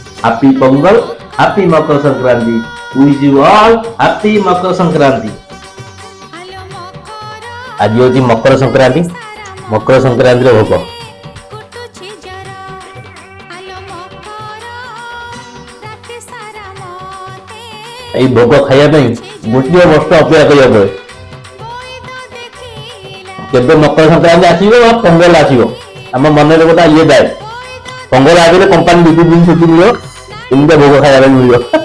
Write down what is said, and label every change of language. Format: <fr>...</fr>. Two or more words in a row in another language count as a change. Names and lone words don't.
<en>happy Pongal, happy Makar Sankranti. Wish you all happy Makar Sankranti.</en> <or>ଆଜି ହଉଛି ମକର ସଂକ୍ରାନ୍ତି। ମକର ସଂକ୍ରାନ୍ତି ରେ ଭୋଗ ଏଇ ଭୋଗ খাଇବା ପାଇଁ ଗୋଟିଏ ବର୍ଷ ଅପେକ୍ଷା କରିବାକୁ ପଡେ। କେବେ ମକର ସଂକ୍ରାନ୍ତି ଆସିବ ବା ପୋଙ୍ଗଲ ଆସିବ ଆମ ମନରେ ଗୋଟେ ଇଏ ଥାଏ ପୋଙ୍ଗଲ ଆସିଲେ କମ୍ପାନୀ ଦୁଇ ଦିନ ଛୁଟି ମିଳିବ ଏମିତି ଭୋଗ ଖାଇବା ପାଇଁ ମିଳିବ।</or>